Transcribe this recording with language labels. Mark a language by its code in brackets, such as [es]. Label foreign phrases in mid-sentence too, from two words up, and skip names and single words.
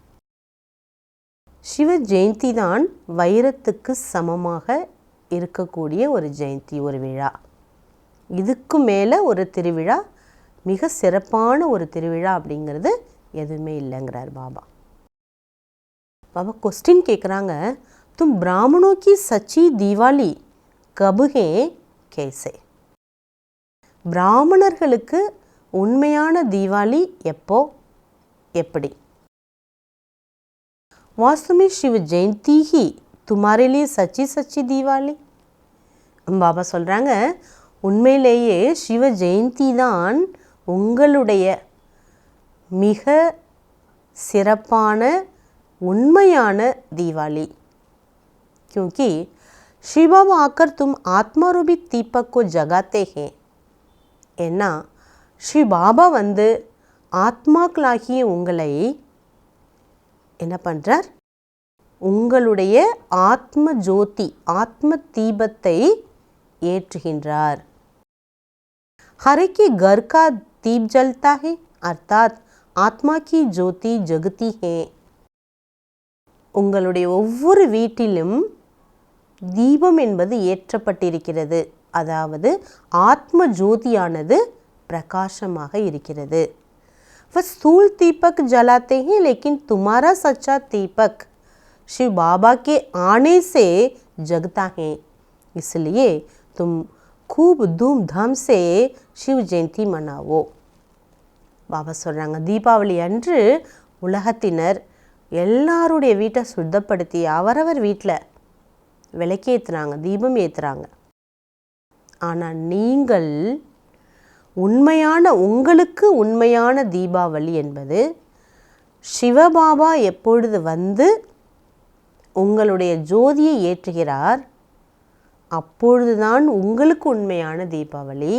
[ta] சிவ ஜெயந்தி தான் வைரத்துக்கு சமமாக இருக்கக்கூடிய ஒரு ஜெயந்தி, ஒரு விழா. இதுக்கு மேலே ஒரு திருவிழா, மிக சிறப்பான ஒரு திருவிழா அப்படிங்கிறது எதுவுமே இல்லைங்கிறார் பாபா. பாபா क्वेश्चन கேட்குறாங்க, [hi] तुम ब्राह्मणों की सच्ची दिवाली कब है कैसे? [ta] பிராமணர்களுக்கு உண்மையான தீபாவளி எப்போ, எப்படி? [hi] वास्तव में शिव जयंती ही तुम्हारे लिए सच्ची सच्ची दिवाली. [ta] பாபா சொல்கிறாங்க, உண்மையிலேயே சிவ ஜெயந்தி தான் உங்களுடைய மிக சிறப்பான உண்மையான தீபாவளி. [hi] क्योंकि श्री बाबा आकर तुम आत्मारूपी दीपक को जगाते हैं. [ta] ஏன்னா ஸ்ரீ பாபா வந்து ஆத்மாக்களாகிய உங்களை என்ன பண்ணுறார், உங்களுடைய ஆத்ம ஜோதி ஆத்ம தீபத்தை ஏற்றுகின்றார். [hi] हर एक के घर का दीप जलता है, अर्थात आत्मा की ज्योति जगती है. [ta] உங்களுடைய ஒவ்வொரு வீட்டிலும் தீபம் என்பது ஏற்றப்பட்டிருக்கிறது, அதாவது ஆத்ம ஜோதியானது பிரகாசமாக இருக்கிறது. [hi] वह स्थूल दीपक जलाते हैं, लेकिन तुम्हारा सच्चा दीपक शिव बाबा के आने से जगता है. इसलिए तुम खूब धूमधाम से शिव जयंती मनाओ. [ta] பாபா சொல்கிறாங்க, தீபாவளி அன்று உலகத்தினர் எல்லாருடைய வீட்டை சுத்தப்படுத்தி அவரவர் வீட்டில் விளக்கேற்றுறாங்க, தீபம் ஏற்றுறாங்க. ஆனால் நீங்கள் உங்களுக்கு உண்மையான தீபாவளி என்பது சிவபாபா எப்பொழுது வந்து உங்களுடைய ஜோதியை ஏற்றுகிறார் அப்பொழுதுதான் உங்களுக்கு உண்மையான தீபாவளி.